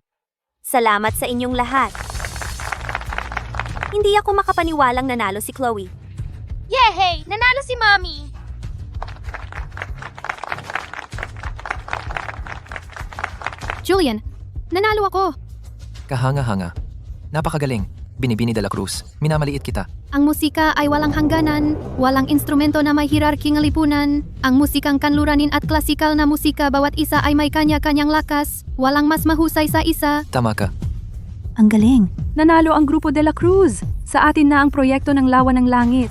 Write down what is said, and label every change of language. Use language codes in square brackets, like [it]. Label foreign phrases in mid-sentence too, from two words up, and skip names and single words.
[tl] Salamat sa inyong lahat. Hindi ako makapaniwalang nanalo si Chloe. Yehey! Nanalo si Mommy! Julian, nanalo ako. Kahanga-hanga. Napakagaling. Binibini de la Cruz. Minamaliit kita. Ang musika ay walang hangganan, walang instrumento na may hierarking lipunan. Ang musikang kanluranin at klasikal na musika bawat isa ay may kanya-kanyang lakas. Walang mas mahusay sa isa. Tama ka. Ang galing. Nanalo ang Grupo de la Cruz. Sa atin na ang proyekto ng Lawa ng Langit.